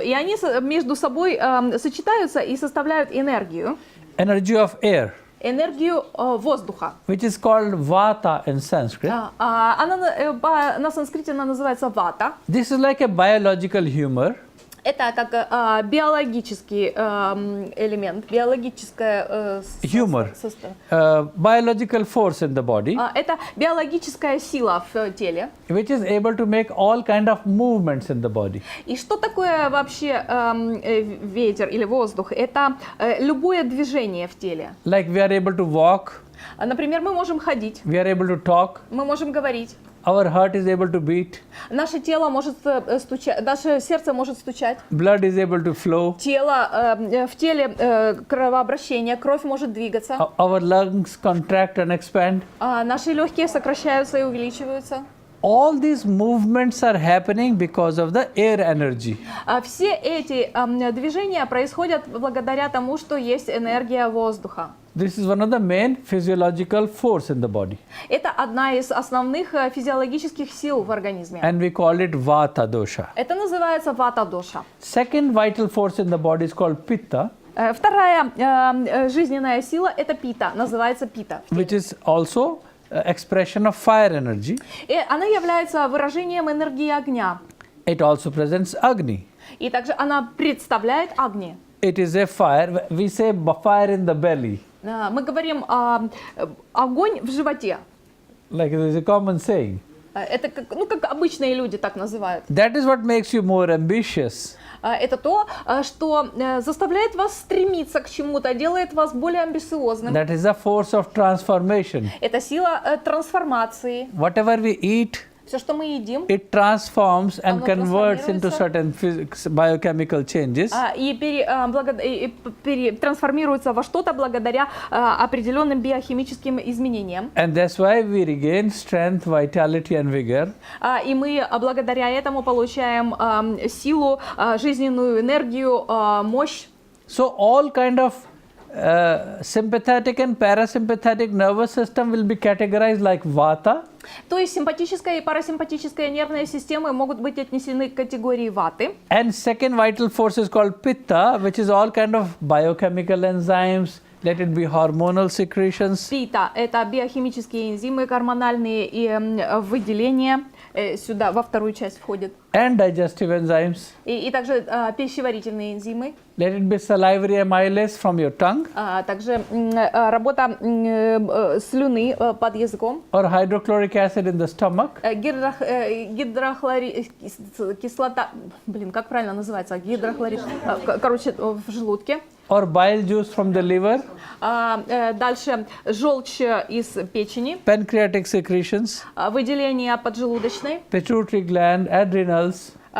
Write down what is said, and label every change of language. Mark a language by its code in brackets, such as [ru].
[ru] И они между собой сочетаются и составляют энергию. [en] Energy of air. [ru] Энергию воздуха. [en] Which is called Vata in Sanskrit. [ru] На санскрите она называется вата. [en] This is like a biological humor. [ru] Это как биологический элемент, биологическое [en] Humor. Biological force in the body. [ru] Это биологическая сила в теле. [en] Which is able to make all kind of movements in the body. [ru] И что такое вообще ветер или воздух? Это любое движение в теле. [en] Like we are able to walk. [ru] Например, мы можем ходить. [en] We are able to talk. [ru] Мы можем говорить. [en] Our heart is able to beat. [ru] Наше тело может стучать, наше сердце может стучать. [en] Blood is able to flow. [ru] В теле кровообращение, кровь может двигаться. [en] Our lungs contract and expand. [ru] Наши легкие сокращаются и увеличиваются. [en] All these movements are happening because of the air energy. [ru] Все эти движения происходят благодаря тому, что есть энергия воздуха. [en] This is one of the main physiological force in the body. [ru] Это одна из основных физиологических сил в организме. [en] And we call it Vata dosha. [ru] Это называется вата-доша. [en] Second vital force in the body is called Pitta. [ru] Вторая жизненная сила – это пита, называется пита. [en] Which is also expression of fire energy. [ru] И она является выражением энергии огня. [en] It also presents Agni. [ru] И также она представляет огни. [en] It is a fire. We say fire in the belly. [ru] Мы говорим огонь в животе. [en] Like there is a common saying. [ru] Это как обычные люди так называют. [en] That is what makes you more ambitious. [ru] Это то, что заставляет вас стремиться к чему-то, делает вас более амбициозным. [en] That is the force of transformation. [ru] Это сила трансформации. [en] Whatever we eat, [ru] Все, что мы едим, [en] it transforms and [ru] Оно [en] converts into [ru] трансформируется. [en] certain biochemical changes. [ru] и трансформируется во что-то благодаря определенным биохимическим изменениям. [en] And that's why we regain strength, vitality and vigor. [ru] И мы благодаря этому получаем силу, жизненную энергию, мощь. [en] So all kind of sympathetic and parasympathetic nervous system will be categorized like vata. [ru] То есть симпатическая и парасимпатическая нервные системы могут быть отнесены к категории ваты. [en] And second vital force is called pitta, which is all kind of biochemical enzymes, let it be hormonal secretions. [ru] Пита – это биохимические энзимы, гормональные и выделения. Сюда, во вторую часть входит. [en] And digestive enzymes. [ru] И также пищеварительные энзимы. [en] Let it be salivary amylase from your tongue. [ru] Также работа слюны под языком. [en] Or hydrochloric acid in the stomach. [ru] Кислота, как правильно называется? Короче, в желудке. [en] Or bile juice from the liver. [ru] Дальше желчь из печени. [en] Pancreatic secretions. [ru] Выделение поджелудочной. [en] Pituitary gland, adrenals.